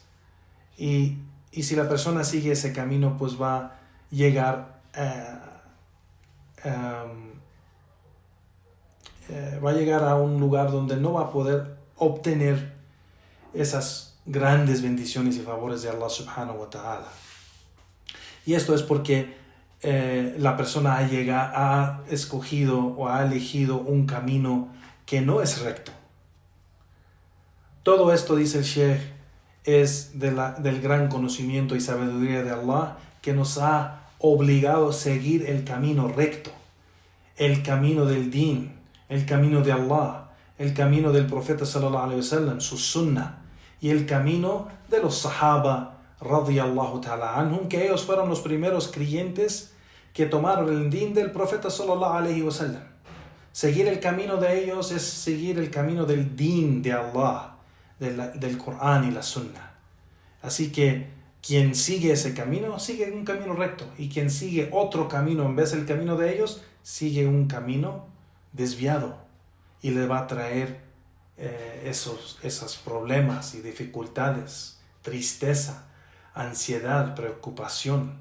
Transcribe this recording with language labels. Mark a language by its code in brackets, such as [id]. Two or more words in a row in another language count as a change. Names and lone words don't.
[es] Y si la persona sigue ese camino, pues va a llegar a un lugar donde no va a poder obtener esas grandes bendiciones y favores de Allah [ar] سبحانه وتعالى. [es] Y esto es porque la persona ha escogido o ha elegido un camino que no es recto. Todo esto, dice el Sheikh, es del gran conocimiento y sabiduría de Allah que nos ha obligado a seguir el camino recto, el camino del din, el camino de Allah, el camino del profeta [ar] صلى الله عليه وسلم, [es] su sunnah, y el camino de los sahaba [ar] رضي الله تعالى عنهم, [es] que ellos fueron los primeros creyentes que tomaron el din del profeta [ar] صلى الله عليه وسلم. [es] Seguir el camino de ellos es seguir el camino del din de Allah, del Corán y la Sunnah. Así que quien sigue ese camino, sigue un camino recto, y quien sigue otro camino en vez del camino de ellos, sigue un camino desviado y le va a traer esos problemas y dificultades, tristeza, ansiedad, preocupación.